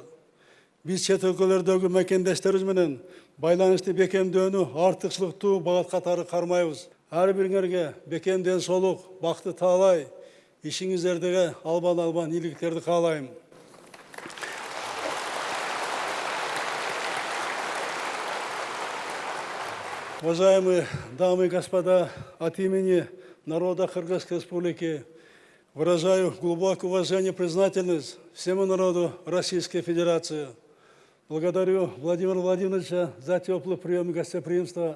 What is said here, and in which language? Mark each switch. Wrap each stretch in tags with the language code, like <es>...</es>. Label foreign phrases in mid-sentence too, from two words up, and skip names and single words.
<ky>Биз чет өлкөлөрдөгү мекендештерибиз менен байланышты бекемдөөнү артыкчылыктуу багат катары кармайбыз. Ар бириңерге бекем ден соолук, бакыты таалай, ишиңиздердеги албан ийгиликтерди каалайм.</ky> <ru>Уважаемые дамы и господа, от имени народа Кыргызской Республики выражаю глубокое уважение и признательность всему народу Российской Федерации. Благодарю Владимира Владимировича за теплый прием и гостеприимство.</ru>